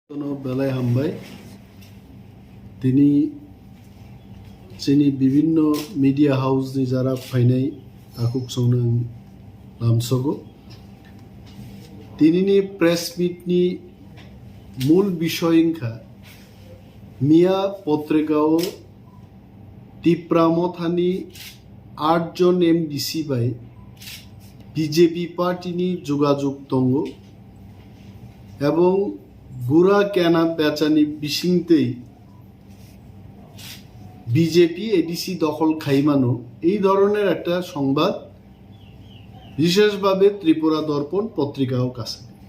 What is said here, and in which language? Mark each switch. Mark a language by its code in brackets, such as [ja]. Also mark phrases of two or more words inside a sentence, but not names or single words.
[trp] বেলায় হামবাই [bn] বিভিন্ন মিডিয়া হাউস [trp] ni jara phainai akuk songnang lamsogo ni [en] press meet [trp] ni mul bishoy ingkha miya potrikao tipramothani 8 jon MDC bai BJP party ni jogajog tongo [bn] এবং গুড়া কেনা [trp] বেচানি বিশিংতেই [bn] বিজেপি এডিসি দখল খাইমানো এই ধরনের একটা সংবাদ বিশেষভাবে ত্রিপুরা দর্পণ পত্রিকাও কাছে